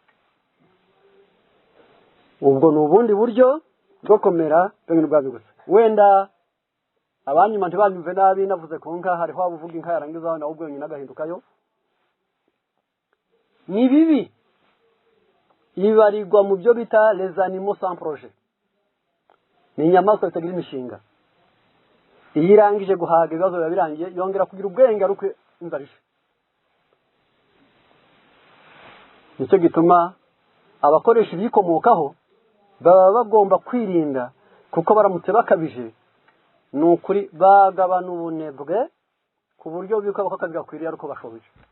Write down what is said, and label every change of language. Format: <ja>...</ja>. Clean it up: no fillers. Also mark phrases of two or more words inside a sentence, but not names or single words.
<rw>Ubwo ni ubundi buryo bwo komera bw'ibintu bwabi gusa. Wenda abanyuma ntibanyumve nabi navuze ku nka, hariho abuvuga inka yarangiza nawe ubwo nyine agahindukayo. Ni bibi ibarirwa mu byo bita</rw> <fr>les animaux sans projet.</fr> <rw>Ni inyamaswa zitagira imishinga. Iyo irangije guhaga ibibazo biba birangiye, yongera kugira ubwenge ariko inzarisha. Nicyo gituma abakoresha ibikomokaho baba bagomba kwirinda, kuko baramutse bakabije ni ukuri bagabana ubunebwe ku buryo biko bakazi gakwiriye ariko bashoboje.</rw>